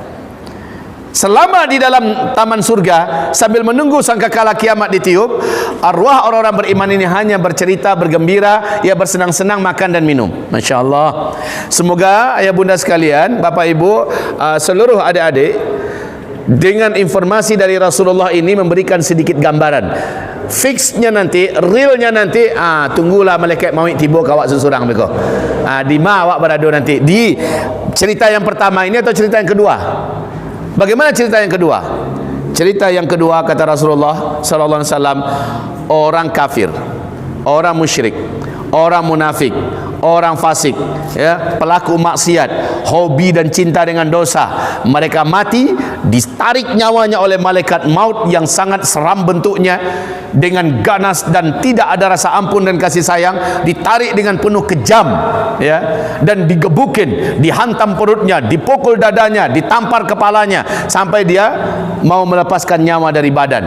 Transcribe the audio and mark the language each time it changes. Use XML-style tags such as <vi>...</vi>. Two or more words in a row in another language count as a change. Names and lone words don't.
<id>Selama di dalam taman surga, sambil menunggu sangkakala kiamat ditiup, arwah orang-orang beriman ini hanya bercerita, bergembira, ia bersenang-senang makan dan minum.</id> <ar>ما شاء الله.</ar> <id>Semoga ayah bunda sekalian, bapak ibu, seluruh adik-adik, dengan informasi dari Rasulullah ini memberikan sedikit gambaran. Fixnya nanti, realnya nanti,</id> <min>tunggulah malaikat maut tiba kawak sesurang beko.</min> <id>Di ma awak berada nanti, di cerita yang pertama ini atau cerita yang kedua? Bagaimana cerita yang kedua? Cerita yang kedua, kata Rasulullah</id> <ar>صلى الله عليه وسلم,</ar> <id>orang kafir, orang musyrik, orang munafik, orang fasik, ya, pelaku maksiat, hobi dan cinta dengan dosa, mereka mati, ditarik nyawanya oleh malaikat maut yang sangat seram bentuknya, dengan ganas dan tidak ada rasa ampun dan kasih sayang, ditarik dengan penuh kejam, ya, dan digebukin, dihantam perutnya, dipukul dadanya, ditampar kepalanya sampai dia mau melepaskan nyawa dari badan.</id>